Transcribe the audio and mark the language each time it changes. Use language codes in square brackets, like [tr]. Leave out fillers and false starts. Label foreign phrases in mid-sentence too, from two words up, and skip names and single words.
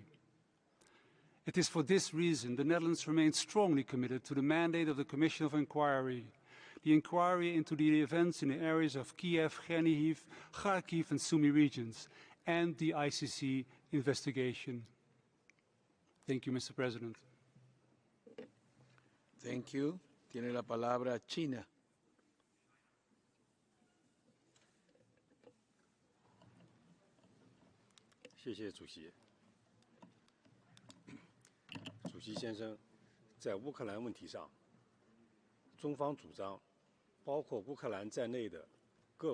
[en] It is for this reason the Netherlands remains strongly committed to the mandate of the Commission of Inquiry, the inquiry into the events in the areas of Kiev, Chernihiv, Kharkiv and Sumy regions, and the ICC investigation. Thank you, Mr. President. Thank you. [es] Tiene la palabra China. [zh] 主席先生，在乌克兰问题上，中方主张，包括乌克兰在内的各